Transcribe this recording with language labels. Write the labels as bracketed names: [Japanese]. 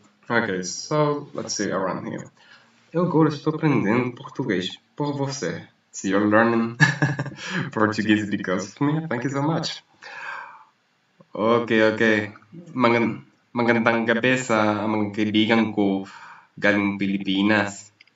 [English] Okay, so let's see around here. [Portuguese] Eu agora estou aprendendo português por você. [English] So you're learning Portuguese because of me. Thank you so much. Okay. [Filipino] Magandang gabi sa mga kaibigan ko galing Pilipinas.